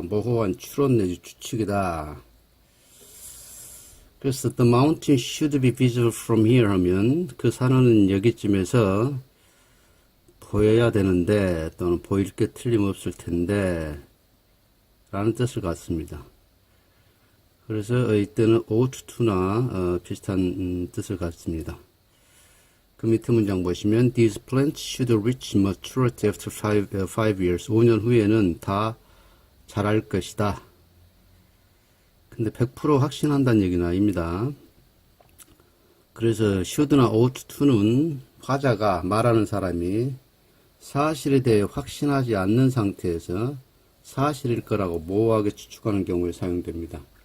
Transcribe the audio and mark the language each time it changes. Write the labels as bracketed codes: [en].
[ko] 모호한 추론 내지 추측이다. 그래서 [en] the mountain should be visible from here [ko] 하면 그 산은 여기쯤에서 보여야 되는데 또는 보일 게 틀림없을 텐데 라는 뜻을 갖습니다. 그래서 이때는 ought to나 비슷한 뜻을 갖습니다. 그 밑에 문장 보시면 [en] These plants should reach maturity after 5 years. [ko] 5년 후에는 다 자랄 것이다. 근데 100% 확신한다는 얘기는 아닙니다. 그래서 should나 ought to는 화자가 말하는 사람이 사실에 대해 확신하지 않는 상태에서 사실일 거라고 모호하게 추측하는 경우에 사용됩니다.